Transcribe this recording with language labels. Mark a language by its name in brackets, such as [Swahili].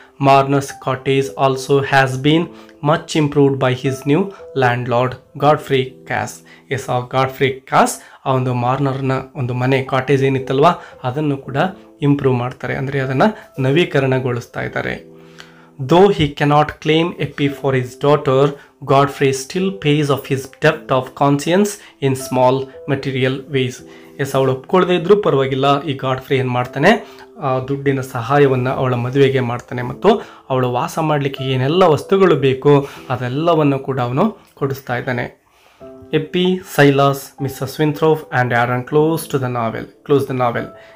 [English] ಮಾರ್ನರ್ಸ್ cottage also has been much improved by his new land lord Godfrey ಕ್ಯಾಸ್. [Kannada] S, ಆ Godfrey ಕ್ಯಾಸ್ ಆ ಒಂದು ಮಾರ್ನರ್ನ ಒಂದು ಮನೆ ಕಾಟೇಜ್ ಏನಿತ್ತಲ್ವ ಅದನ್ನು ಕೂಡ ಇಂಪ್ರೂವ್ ಮಾಡ್ತಾರೆ, ಅಂದರೆ ಅದನ್ನು ನವೀಕರಣಗೊಳಿಸ್ತಾ ಇದ್ದಾರೆ. [English] Though he cannot claim Eppie for his daughter, Godfrey still pays off his debt of conscience in small material ways. [Kannada] S, ಅವಳು ಒಪ್ಕೊಳ್ಳದೆ ಇದ್ರೂ ಪರವಾಗಿಲ್ಲ, ಈ ಗಾಡ್ಫ್ರೇ ಏನು ಮಾಡ್ತಾನೆ, ದುಡ್ಡಿನ ಸಹಾಯವನ್ನು ಅವಳ ಮದುವೆಗೆ ಮಾಡ್ತಾನೆ ಮತ್ತು ಅವಳು ವಾಸ ಮಾಡಲಿಕ್ಕೆ ಏನೆಲ್ಲ ವಸ್ತುಗಳು ಬೇಕೋ ಅದೆಲ್ಲವನ್ನು ಕೂಡ ಅವನು ಕೊಡಿಸ್ತಾ ಇದ್ದಾನೆ. [English] Eppie, Silas, Mrs Winthrop and Aaron close the novel.